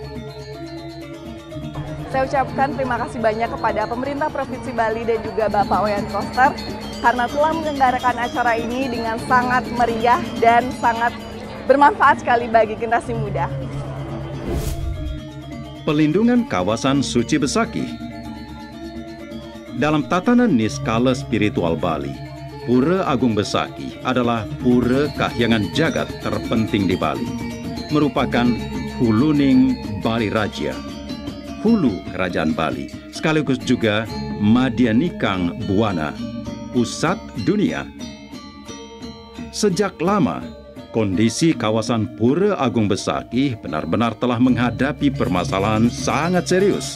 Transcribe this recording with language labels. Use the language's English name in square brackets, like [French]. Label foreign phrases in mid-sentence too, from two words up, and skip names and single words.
[Indonesian] Saya ucapkan terima kasih banyak kepada pemerintah Provinsi Bali dan juga Bapak Wayan Koster karena telah menyelenggarakan acara ini dengan sangat meriah dan sangat bermanfaat sekali bagi generasi muda. Pelindungan kawasan suci Besakih. Dalam tatanan niskala spiritual Bali, Pura Agung Besakih adalah pura kahyangan jagat terpenting di Bali, merupakan huluning Bali Raja, hulu kerajaan Bali, sekaligus juga Madyanikang Buwana, pusat dunia. Sejak lama, kondisi kawasan Pura Agung Besakih benar-benar telah menghadapi permasalahan sangat serius.